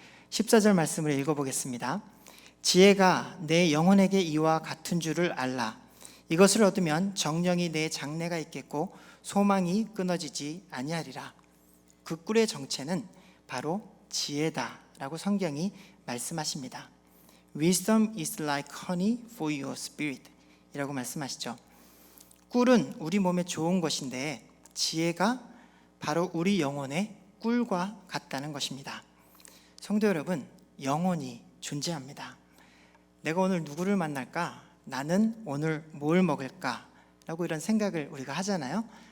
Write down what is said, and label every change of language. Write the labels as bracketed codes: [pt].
[ko] 14절 말씀을 읽어보겠습니다. 지혜가 내 영혼에게 이와 같은 줄을 알라. 이것을 얻으면 정령이 내 장래가 있겠고 소망이 끊어지지 아니하리라. 그 꿀의 정체는 바로 지혜다라고 성경이 말씀하십니다. [en] Wisdom is like honey for your spirit [ko] 이라고 말씀하시죠. 꿀은 우리 몸에 좋은 것인데 지혜가 바로 우리 영혼의 꿀과 같다는 것입니다. 성도 여러분, 영혼이 존재합니다. 내가 오늘 누구를 만날까? 나는 오늘 뭘 먹을까? 라고 이런 생각을 우리가 하잖아요.